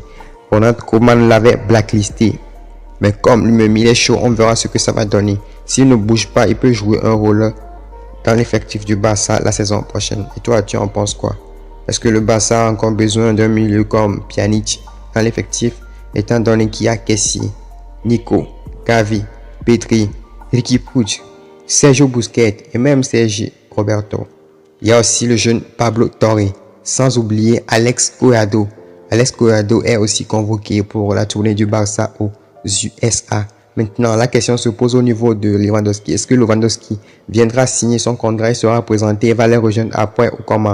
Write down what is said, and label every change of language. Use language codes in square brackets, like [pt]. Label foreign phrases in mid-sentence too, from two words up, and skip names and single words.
[fr] Ronald Koeman l'avait blacklisté. Mais comme lui-même il est chaud, on verra ce que ça va donner. S'il ne bouge pas, il peut jouer un rôle dans l'effectif du Barça la saison prochaine. Et toi, tu en penses quoi? Est-ce que le Barça a encore besoin d'un milieu comme Pjanic dans l'effectif, étant donné qu'il y a Kessie, Nico, Gavi, Pedri, Riqui Puig, Sergio Busquets et même Sergi Roberto. Il y a aussi le jeune Pablo Torre, sans oublier Alex Collado. Alex Collado est aussi convoqué pour la tournée du Barça aux USA. Maintenant, la question se pose au niveau de Lewandowski. Est-ce que Lewandowski viendra signer son contrat et sera présenté et va les rejoindre après ou comment?